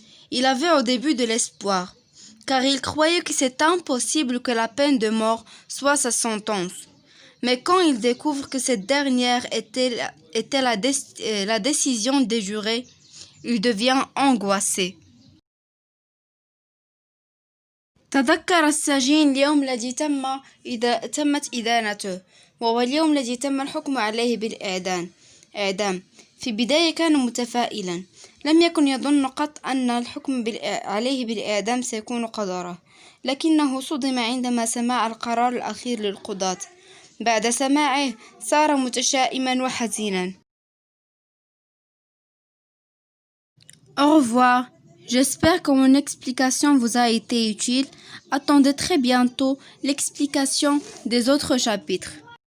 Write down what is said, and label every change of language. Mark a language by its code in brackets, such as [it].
[fr] Il avait au début de l'espoir, car il croyait que c'est impossible que la peine de mort soit sa sentence. Mais quand il découvre que cette dernière était la décision des jurés, il devient angoissé. [ar] تذكر السجين اليوم الذي تمت إدانته، وهو اليوم الذي تم الحكم عليه بالإعدام. في البداية كان متفائلا، لم يكن يظن قط أن الحكم عليه بالإعدام سيكون قدره، لكنه صدم عندما سمع القرار الأخير للقضاة. بعد سماعه صار متشائما وحزينا. [fr] Au revoir. J'espère que mon explication vous a été utile. Attendez très bientôt l'explication des autres chapitres.